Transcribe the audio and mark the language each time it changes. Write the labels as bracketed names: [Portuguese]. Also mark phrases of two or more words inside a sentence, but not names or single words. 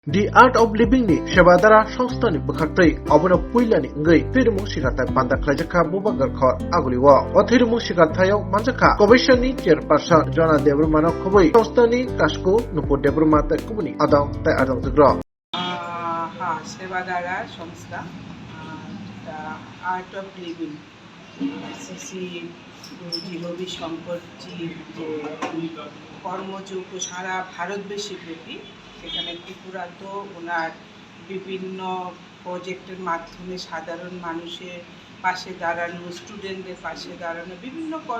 [Kok Borok] The Art of Living ni Shabadara Shongstani Bukhaktri Abuna Puilani Ngui Thirumu Shikata Panda Klajaka Bubagar Khor Aguliwa O Thirumu Shikatayo Manjaka Kobishani Chairperson Jona Debrumano Kobui Shongstani Kashku Nupu Debrumata Kumuni Adong Tai Adong Zagro [Bangla] সেবাদারা সংস্থা আর্ট অফ লিভিং শ্রী গুরুজি রবি শঙ্করজির যে কর্মযোগ্য সারা ভারতবর্ষে ব্যাপী সেখানে ত্রিপুরাতো ওনার বিভিন্ন প্রজেক্টের মাধ্যমে সাধারণ মানুষের পাশে দাঁড়ানো, স্টুডেন্টদের পাশে দাঁড়ানো, বিভিন্ন